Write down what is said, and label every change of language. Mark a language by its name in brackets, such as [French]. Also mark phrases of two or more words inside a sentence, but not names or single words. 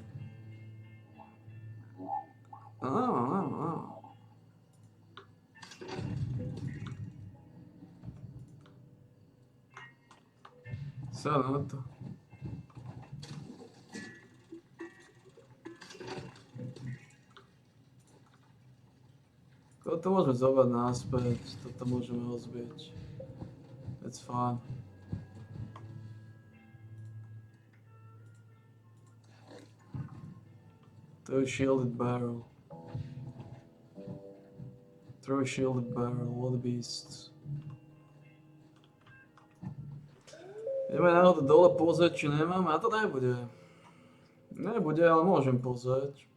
[Slovak] Sa na to. Toto môžeme zobrať naspäť, toto môžeme rozbiť. [English] That's fine. Throw a shielded barrel. Throw a shielded barrel, what a beast. [Slovak] Ideme náhodou dole pozrieť, či nemáme, a to nebude. Nebude, ale môžem pozrieť.